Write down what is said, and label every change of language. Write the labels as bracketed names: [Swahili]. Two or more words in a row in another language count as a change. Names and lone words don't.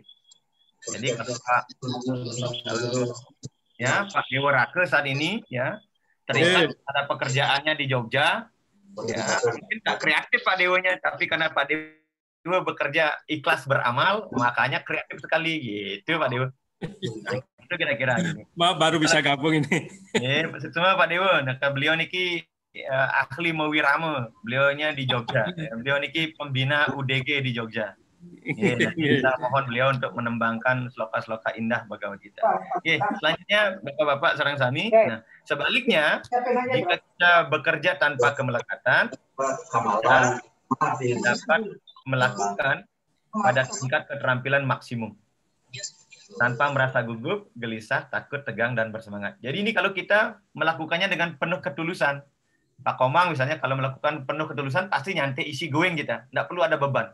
[Indonesian] Jadi kalau Pak Dewa Rake saat ini terikat pada pekerjaannya di Jogja, mungkin tak kreatif Pak Dewonya, tapi karena Pak Dewa bekerja ikhlas beramal, makanya kreatif sekali gitu Pak Dewa. Nah, itu kira-kira gini. Baru bisa gabung ini. Semua Pak Dewa, nah, beliau niki ahli mewirama, beliaunya di Jogja. Beliau niki pembina UDG di Jogja. Kita mohon beliau untuk menembangkan sloka-sloka indah Bhagavad Gita. Selanjutnya Bapak-bapak [Balinese] sareng sami. [Indonesian] Nah, sebaliknya jika kita bekerja tanpa kemelekatan, kita dapat melakukan pada tingkat keterampilan maksimum tanpa merasa gugup, gelisah, takut, tegang, dan bersemangat. Jadi ini kalau kita melakukannya dengan penuh ketulusan. Pak Komang misalnya kalau melakukan penuh ketulusan pasti nyantai isi going kita, nggak perlu ada beban.